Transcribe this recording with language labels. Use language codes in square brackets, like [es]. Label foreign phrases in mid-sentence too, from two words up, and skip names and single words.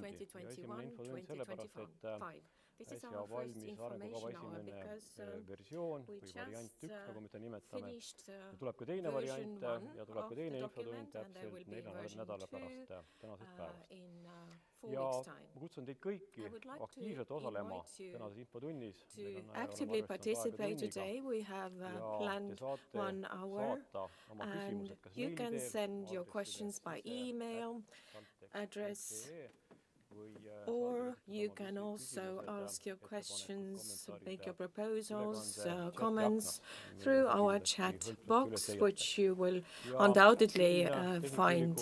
[et] Ja esimene infotund sellepärast, et äsja valmis arengukava esimene versioon või variant 1, nagu me ta nimetame. Ja tuleb ka teine variant ja tuleb ka teine infotund täpselt 4 nädala pärast tänasest päevast. Ja ma kutsun teid kõiki aktiivselt osalema tänases infotunnis. [en] Actively participate today. We have planned 1 hour and you can send your questions by email address, or you can also ask your questions, make your proposals, comments through our chat box, which you will undoubtedly find.